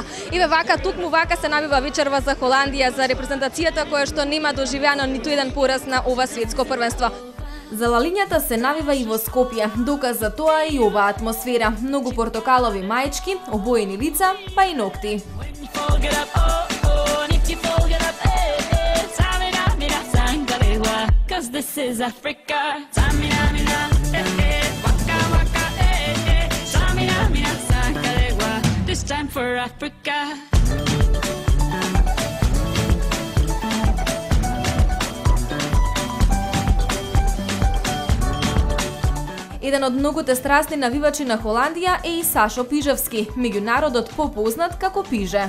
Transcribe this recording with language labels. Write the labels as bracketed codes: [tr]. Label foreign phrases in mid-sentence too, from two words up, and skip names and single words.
[mk] Еве вака, токму вака се набива вечерва за Холандија, за репрезентацијата која што нема доживеано ниту еден пораз на ова светско првенство. За лалињата се навива и во Скопје. Доказ за тоа е и оваа атмосфера. Многу портокалови маички, обоени лица, па и ногти. [en] This is Africa. Samina mina, waka waka, samina mina, sakarewa. This time for Africa. [mk] Еден од многуте страстни навивачи на Холандија е и Сашо Пижевски, меѓу народот попознат како Пиже.